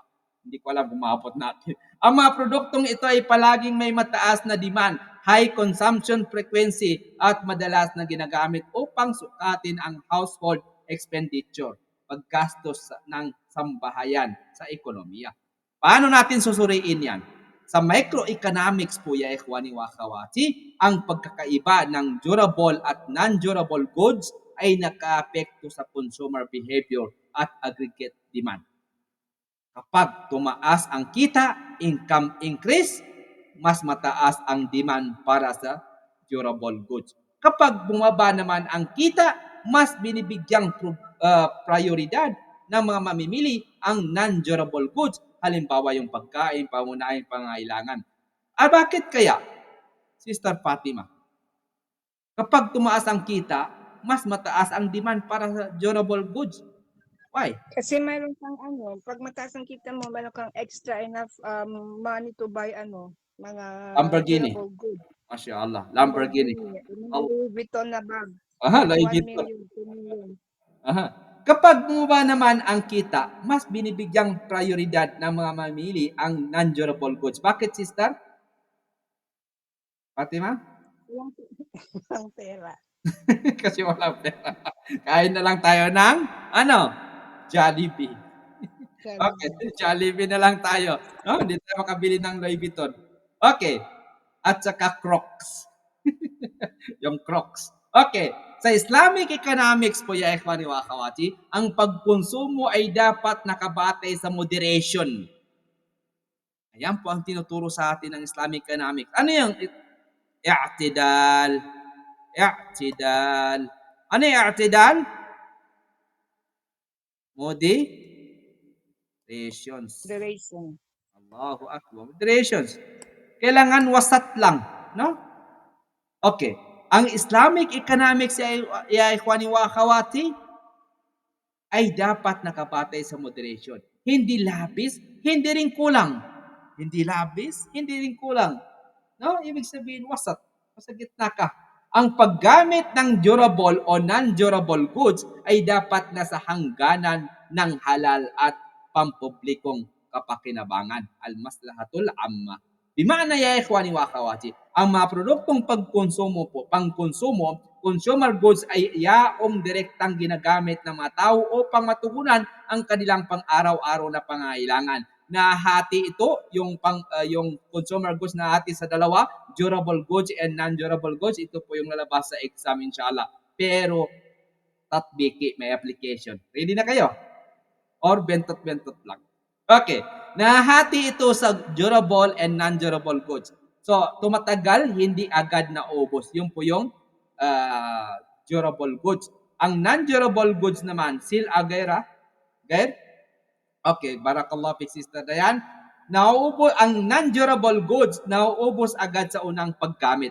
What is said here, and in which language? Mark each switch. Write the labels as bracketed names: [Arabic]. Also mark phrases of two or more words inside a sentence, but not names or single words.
[Filipino] Hindi ko alam kung maabot natin. Ang mga produktong ito ay palaging may mataas na demand, [English] high consumption frequency [Filipino] at madalas na ginagamit upang sukatin ang [English] household expenditure, [Filipino] paggastos ng sambahayan sa ekonomiya. Paano natin susuriin yan? Sa microeconomics po, [Arabic] يا إخواني وأخواتي, [Filipino] ang pagkakaiba ng durable at [English] non-durable goods [Filipino] ay nakaapekto sa [English] consumer behavior [Filipino] at [English] aggregate demand. [Filipino] Kapag tumaas ang kita, [English] income increase, [Filipino] mas mataas ang demand para sa [English] durable goods. [Filipino] Kapag bumaba naman ang kita, mas binibigyang prioridad ng mga mamimili ang [English] non-durable goods. [Filipino] Halimbawa yung pagkain, pangunahing pangailangan. Bakit kaya, Sister Fatima? Kapag tumaas ang kita, mas mataas ang demand para sa [English] durable goods. Why? [Filipino] Kasi mayroon kang pag mataas ang kita mo, mayroon kang [English] extra enough money to buy [Filipino] mga Lamborghini. [English] durable goods. [Arabic] ما شاء الله. Lamborghini. [Filipino] Louis Vuitton na bag. Louis 1 Vuitton. [English] million, 2 million. [Filipino] Kapag bumaba naman ang kita, mas binibigyang prioridad ng mga mamili ang [English] non-durable goods. [Filipino] Bakit, sister? Fatima? Walang pera. Kasi walang pera. Kain na lang tayo ng, Jollibee. Okay, Jollibee na lang tayo. No? Hindi tayo makabili ng Louis Vuitton. Okay. at saka Crocs. Yung Crocs. Okay. Sa [English] Islamic economics [Filipino] po, [Arabic] يا إخواني وأخواتي, [Filipino] ang pagkonsumo ay dapat nakabatay sa moderation. Ayan po ang tinuturo sa atin ng [English] Islamic economics. [Filipino] Ano yung i'tidal? I'tidal. Ano yung i'tidal? Moderations. Duration. [Arabic] الله أكبر. Moderations. [Filipino] Kailangan wasat lang, no? Okay. Ang [English] Islamic economics [Arabic] يا إخواني وأخواتي [Filipino] ay dapat nakabatay sa moderation. Hindi labis, hindi rin kulang. Hindi labis, hindi rin kulang. No? Ibig sabihin, wasat. Sa gitna ka. Ang paggamit ng durable o [English] non-durable goods [Filipino] ay dapat nasa hangganan ng halal at pampublikong kapakinabangan. [Arabic] المصلحة العامة. بما أن يا إخواني وأخواتي, [Filipino] ang mga produktong pagkonsumo po, pangkonsumo, [English] consumer goods [Filipino] ay yaong direktang ginagamit ng mga tao upang matugunan ang kanilang pang-araw-araw na pangailangan. Nahati ito yung [English] consumer goods [Filipino] na hati sa dalawa, [English] durable goods and non-durable goods. [Filipino] Ito po yung lalabas sa exam inshallah. Pero tatbiki, may application. Ready na kayo? Or bentot-bentot lang? Okay. Nahati ito sa [English] durable and non-durable goods. [Filipino] So, tumatagal, hindi agad na ubos. Yung po yung [English] durable goods. [Filipino] Ang [English] non-durable goods [Filipino] naman, Gair? Okay, [Arabic] بارك الله فيك [Filipino] Sister Dayan. Ang [English] non-durable goods, [Filipino] nauubos agad sa unang paggamit.